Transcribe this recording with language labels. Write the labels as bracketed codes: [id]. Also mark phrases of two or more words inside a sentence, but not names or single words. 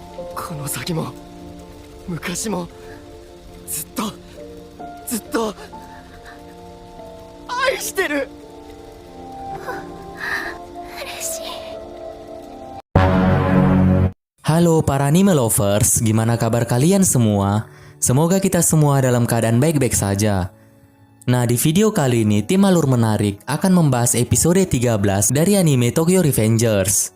[ja] この先も昔もずっとずっと愛してる。嬉しい。 [id] Halo para [en] anime lovers, [id] gimana kabar kalian semua? Semoga kita semua dalam keadaan baik-baik saja. Nah, di video kali ini tim Alur Menarik akan membahas episode 13 dari anime Tokyo Revengers.